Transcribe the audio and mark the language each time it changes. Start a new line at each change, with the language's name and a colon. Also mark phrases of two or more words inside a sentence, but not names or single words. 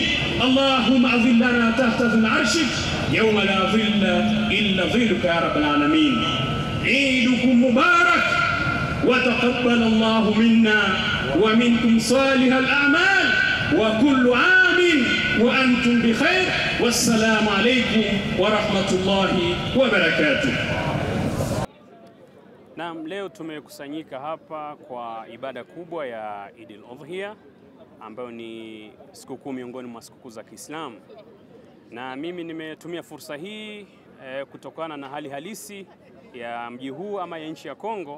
Arabic: اللهم أظلنا تحت ظل عرشك يوم لا ظل إلا ظلك يا رب العالمين. عيدكم مبارك، وتقبل الله منا ومنكم صالح الأعمال، وكل عام وأنتم بخير، والسلام عليكم ورحمة الله وبركاته.
Swahili: Naam, leo tumekusanyika hapa kwa ibada kubwa ya Eid al-Udhiya ambayo ni sikukuu miongoni mwa sikukuu za Kiislamu, na mimi nimetumia fursa hii kutokana na hali halisi ya mji huu ama ya nchi ya Kongo.